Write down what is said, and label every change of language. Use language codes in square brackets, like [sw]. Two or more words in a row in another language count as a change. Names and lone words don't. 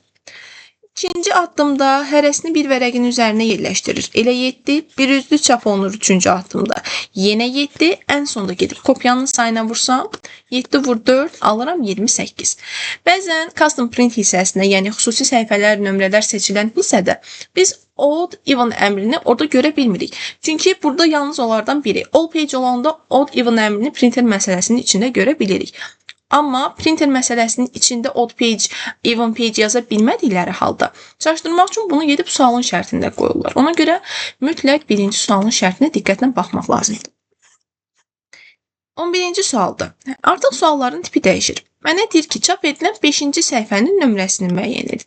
[az] İkinci addımda hərəsini bir vərəqin üzərinə yerləşdirir. Elə 7, bir üzlü çap olunur 3-cü addımda. Yenə 7, ən sonda gedib kopyanın sayına vursam, 7 vur 4, alıram 28. Bəzən [en] custom print [az] hissəsində, yəni xüsusi səhifələr, nömrələr seçilən hissədə biz [en] odd even [az] əmrini orada görə bilmirik. Çünki burada yalnız onlardan biri. [en] All page [az] olanda [en] odd even [az] əmrini printer məsələsinin içində görə bilirik. Amma printer məsələsinin içində [en] odd page, even page [az] yaza bilmədikləri halda çaşdırmaq üçün bunu gedib sualın şərtində qoyurlar. Ona görə mütləq birinci sualın şərtinə diqqətlə baxmaq lazımdır. 11-ci sualda artıq sualların tipi dəyişir. Mənə deyir ki, çap edilən 5-ci səhifənin nömrəsini müəyyən edin.